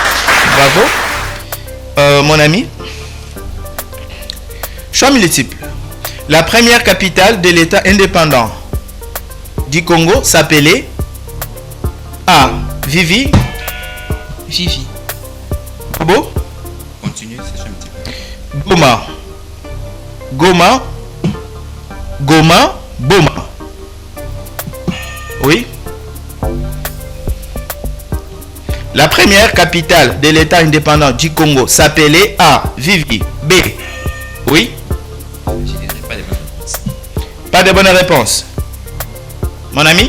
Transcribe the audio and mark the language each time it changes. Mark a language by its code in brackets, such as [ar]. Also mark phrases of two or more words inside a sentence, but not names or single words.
[fr] Bravo. Mon ami? Choix multiple. La première capitale de l'État indépendant du Congo s'appelait A. Vivi. Vivi. Bobo? Continue, c'est un petit peu. Goma. Goma. Goma. Boma. Oui. La première capitale de l'État indépendant du Congo s'appelait A. Vivi. B. Oui. Je dirais pas de bonnes réponses. Pas de bonne réponse. Mon ami?